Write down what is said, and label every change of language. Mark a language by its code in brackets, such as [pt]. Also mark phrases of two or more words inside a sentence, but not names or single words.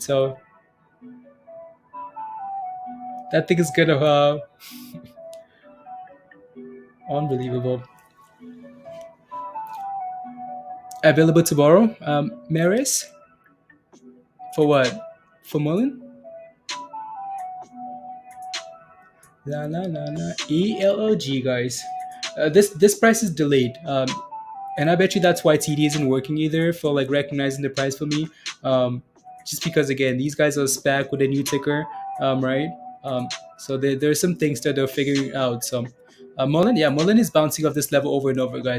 [en] So that thing is kind of unbelievable. Available tomorrow, Maris, for what? For MULN? La la la la. ELLG, guys. This price is delayed. And I bet you that's why TD isn't working either for like recognizing the price for me. Just because again, these guys are SPAC with a new ticker, right? So there's some things that they're figuring out. So MULN, yeah, MULN is bouncing off this level over and over, guys.